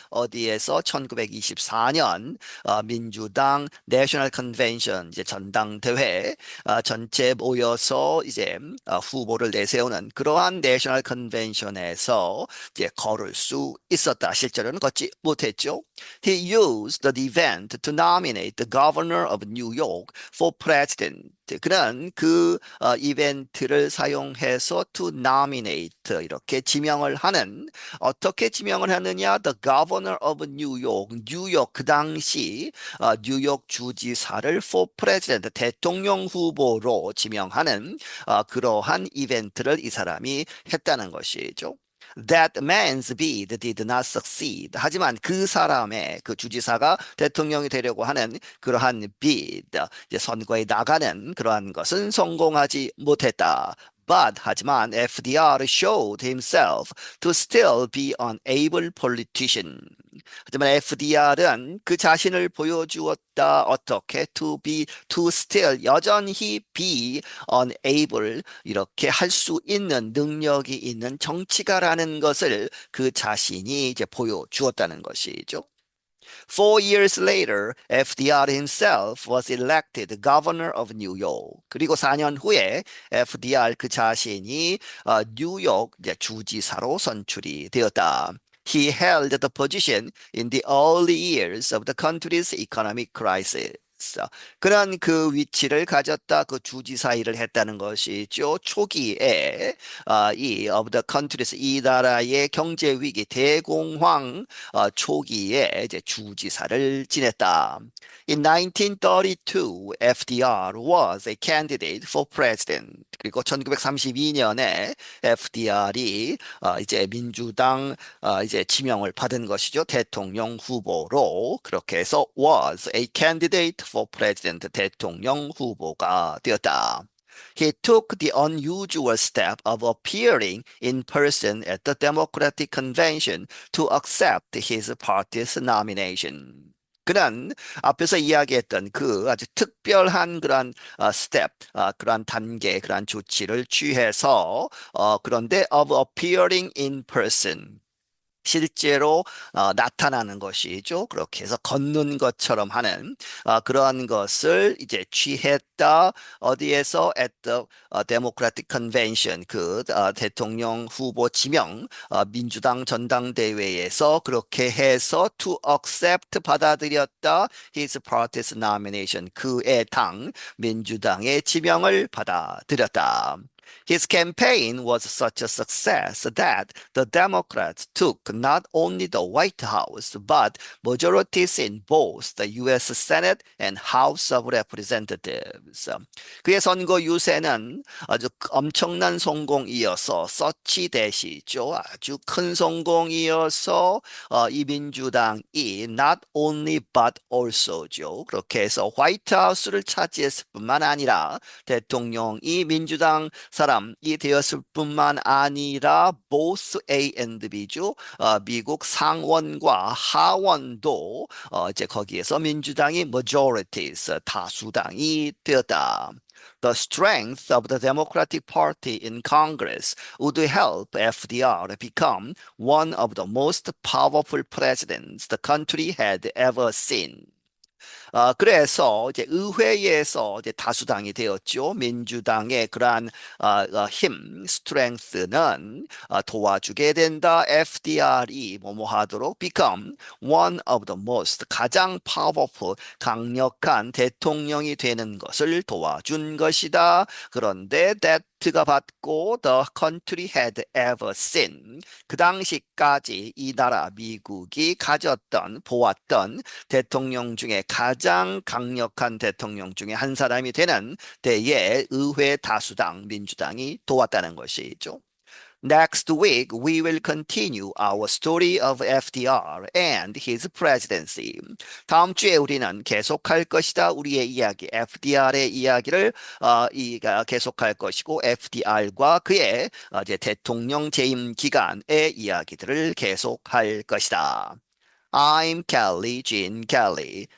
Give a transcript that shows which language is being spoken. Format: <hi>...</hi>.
<ko>어디에서 1924년 민주당 내셔널 컨벤션 이제 전당대회 전체 모여서 이제 후보를 내세우는 그러한 내셔널 컨벤션에서 이제 걸을 수 있었다. 실제로는 걷지 못했죠.</ko> <en>He used the event to nominate the governor of New York for president.</en> <ko>그는 그 이벤트를 사용해서</ko> <en>to nominate</en> <ko>이렇게 지명을 하는 어떻게 지명을 하느냐?</ko> <en>The governor of New York,</en> <ko>뉴욕 그 당시 뉴욕 주지사를</ko> <en>for president</en> <ko>대통령 후보로 지명하는 그러한 이벤트를 이 사람이 했다는 것이죠.</ko> <en>That man's bid did not succeed.</en> <ko>하지만 그 사람의 그 주지사가 대통령이 되려고 하는 그러한 bid, 이제 선거에 나가는 그러한 것은 성공하지 못했다.</ko> <en>But 하지만 FDR showed himself to still be an able politician.</en> <ko>하지만 FDR은 그 자신을 보여주었다. 어떻게?</ko> <en>to still</en> <ko>여전히</ko> <en>be unable</en> <ko>이렇게 할 수 있는 능력이 있는 정치가라는 것을 그 자신이 이제 보여주었다는 것이죠.</ko> <en>4 years later, FDR himself was elected governor of New York.</en> <ko>그리고 4년 후에 FDR 그 자신이 뉴욕 이제 주지사로 선출이 되었다.</ko> <en>He held the position in the early years of the country's economic crisis.</en> <ko>그런 그 위치를 가졌다, 그 주지사 일을 했다는 것이죠. 초기에 이</ko> <en>of the countries,</en> <ko>이 나라의 경제 위기 대공황 초기에 이제 주지사를 지냈다.</ko> <en>In 1932, FDR was a candidate for president.</en> <ko>그리고 1932년에 FDR이 이제 민주당 이제 지명을 받은 것이죠. 대통령 후보로. 그렇게 해서</ko> <en>was a candidate for president,</en> <ko>대통령 후보가 되었다.</ko> <en>He took the unusual step of appearing in person at the Democratic Convention to accept his party's nomination.</en> <ko>그는 앞에서 이야기했던 그 아주 특별한 그런 스텝, 그러한 단계, 그러한 조치를 취해서 그런데</ko> <en>of appearing in person.</en> <ko>실제로 나타나는 것이죠. 그렇게 해서 걷는 것처럼 하는 그러한 것을 이제 취했다. 어디에서</ko> <en>at the Democratic Convention,</en> <ko>그 대통령 후보 지명 민주당 전당대회에서 그렇게 해서</ko> <en>to accept,</en> <ko>받아들였다.</ko> <en>His party's nomination,</en> <ko>그의 당 민주당의 지명을 받아들였다.</ko> <en>His campaign was such a success that the Democrats took not only the White House but majorities in both the U.S. Senate and House of Representatives.</en> <ko>그의 선거 유세는 아주 엄청난 성공이어서 서치 대시죠. 아주 큰 성공이어서 이 민주당이</ko> <en>not only but also</en> <ko>죠. 그렇게 해서 화이트하우스를 차지했을 뿐만 아니라 대통령이 민주당 사람이 되었을 뿐만 아니라</ko> <en>both A and B</en> <ko>죠. 미국 상원과 하원도 이제 거기에서 민주당이 majorities, 다수당이 되었다.</ko> <en>The strength of the Democratic Party in Congress would help FDR become one of the most powerful presidents the country had ever seen.</en> <ko>그래서 이제 의회에서 이제 다수당이 되었죠. 민주당의 그러한 힘, 스트렝스는 도와주게 된다. FDR이 뭐뭐 하도록</ko> <en>become one of the most,</en> <ko>가장 powerful, 강력한 대통령이 되는 것을 도와준 것이다. 그런데 that가 받고</ko> <en>the country had ever seen,</en> <ko>그 당시까지 이 나라 미국이 가졌던, 보았던 대통령 중에 가장 강력한 대통령 중에 한 사람이 되는 때에 의회 다수당 민주당이 도왔다는 것이죠.</ko> <en>Next week, we will continue our story of FDR and his presidency.</en> <ko>다음 주에 우리는 계속할 것이다. 우리의 이야기, FDR의 이야기를 계속할 것이고, FDR과 그의 이제 대통령 재임 기간의 이야기들을 계속할 것이다.</ko> <en>I'm Kelly Jean Kelly.</en>